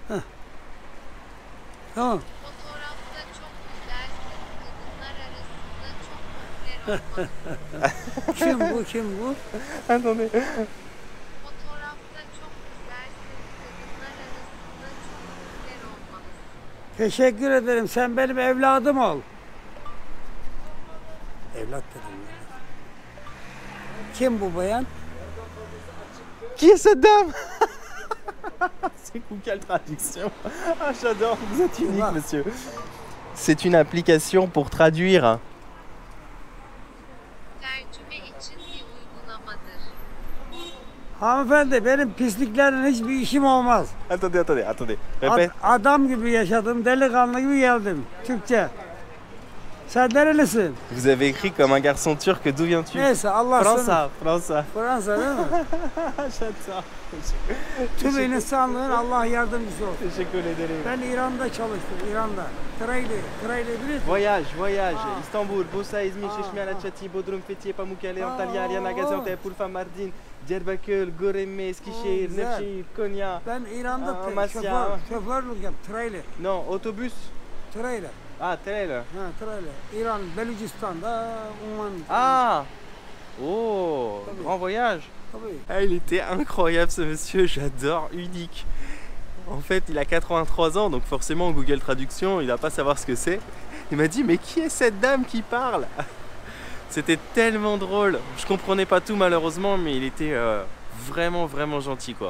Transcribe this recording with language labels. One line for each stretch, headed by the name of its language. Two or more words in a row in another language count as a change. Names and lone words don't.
Turkish: Tamam. Kim bu? Kim bu?
French: Attendez.
Turkish: Teşekkür ederim. Sen benim evladım ol. Evlat dedim ya. Kim bu bayan?
French: Qui est cette dame? C'est Google Traduction. Ah, j'adore, vous êtes unique, monsieur. C'est une application pour traduire.
Turkish: Hanımefendi, benim pisliklerle hiçbir işim olmaz.
French: Attendez. Répète.
Turkish: Adam gibi yaşadım, delikanlı gibi geldim. Türkçe. Sen nerelisin?
French: Vous avez écrit comme un garçon turc, d'où viens-tu?
Turkish: Neyse, Allah sana. Fransa. Fransa değil mi?
French: J'adore.
Turkish: Tüm insanlığın Allah yardımcısı olsun. Teşekkür ederim. Ben İran'da çalıştım, İran'da. Trayli biliyorsun.
French: Voyage.
Turkish: İstanbul, Bursa, İzmir, Çeşme, Alaçatı, Bodrum, Fethiye, Pamukkale, Antalya, Ariana, Gaziantep, Urfa, Mardin, Diyarbakır, Göreme, Eskişehir, Güzel. Nevşehir, Konya. Ben İran'da Amasya. şoförlük yaptım, trayli.
French: Non, autobus.
Turkish: Trayli.
French: Ah, trailer.
Turkish: Ha, trayli. İran, Belucistan'da, Umman. Ah! Oh, Tabii.
French: grand voyage.
Turkish: Tabii.
French: Ah, il était incroyable ce monsieur, j'adore, unique. En fait, il a 83 ans, donc forcément Google Traduction, il va pas savoir ce que c'est. Il m'a dit, mais qui est cette dame qui parle? C'était tellement drôle. Je comprenais pas tout malheureusement, mais il était vraiment gentil quoi.